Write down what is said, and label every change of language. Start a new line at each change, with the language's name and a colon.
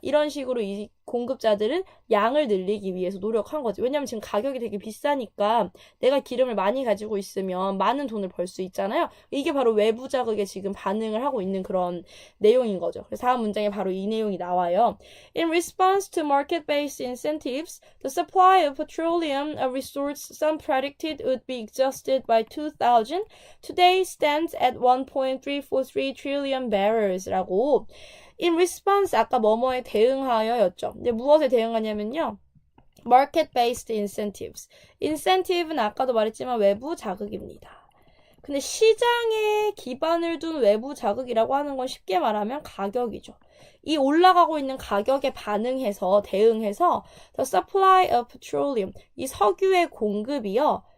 Korean: 이런 식으로 이 공급자들은 양을 늘리기 위해서 노력한 거지. 왜냐면 지금 가격이 되게 비싸니까 내가 기름을 많이 가지고 있으면 많은 돈을 벌 수 있잖아요. 이게 바로 외부 자극에 지금 반응을 하고 있는 그런 내용인 거죠. 그래서 다음 문장에 바로 이 내용이 나와요.
English: In response to market-based incentives, the supply of petroleum, a resource some predicted would be exhausted by 2000, today stands at 1.343 trillion barrels
Korean: 라고
English: in response
Korean: 아까 뭐뭐에 대응하여였죠. 근데 무엇에 대응하냐면요.
English: market-based incentives.
Korean: incentive는 아까도 말했지만 외부 자극입니다. 근데 시장에 기반을 둔 외부 자극이라고 하는 건 쉽게 말하면 가격이죠. 이 올라가고 있는 가격에 반응해서 대응해서
English: the supply of petroleum
Korean: 이 석유의 공급이요.